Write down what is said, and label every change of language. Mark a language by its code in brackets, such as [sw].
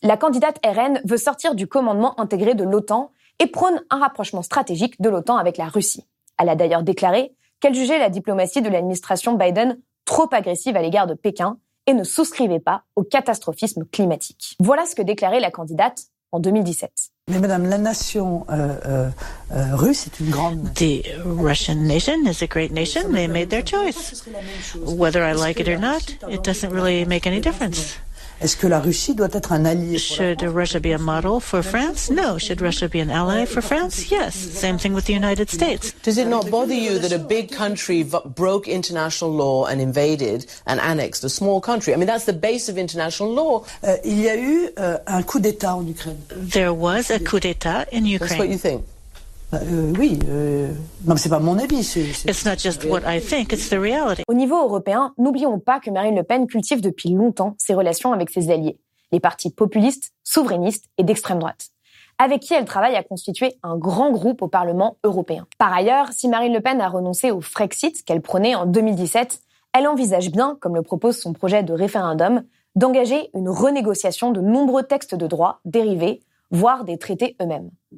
[fr] La candidate RN veut sortir du commandement intégré de l'OTAN et prône un rapprochement stratégique de l'OTAN avec la Russie. Elle a d'ailleurs déclaré qu'elle jugeait la diplomatie de l'administration Biden trop agressive à l'égard de Pékin et ne souscrivait pas au catastrophisme climatique. Voilà ce que déclarait la candidate en 2017. Mais madame, la nation russe est une grande nation. [en] The Russian nation is a great nation. They made their choice. Whether I like it or not, it doesn't really make any difference. [fr] Est-ce que la Russie doit être un allié? [en] Should Russia be a model for France? No. Should Russia be an ally for France? Yes. Same thing with the United States. Does it not bother you that a big country broke international law and invaded and annexed a small country? I mean, that's the base of international law. [fr] Il y a eu un coup d'état en Ukraine. [en] There was a coup d'état in Ukraine. That's what you think. [fr] Oui. Non, c'est pas mon avis. [en] It's not just what I think, it's the reality. [fr] Au niveau européen, n'oublions pas que Marine Le Pen cultive depuis longtemps ses relations avec ses alliés, les partis populistes, souverainistes et d'extrême droite, avec qui elle travaille à constituer un grand groupe au Parlement européen. Par ailleurs, si Marine Le Pen a renoncé au Frexit qu'elle prônait en 2017, elle envisage bien, comme le propose son projet de référendum, d'engager une renégociation de nombreux textes de droit dérivés, voire des traités eux-mêmes.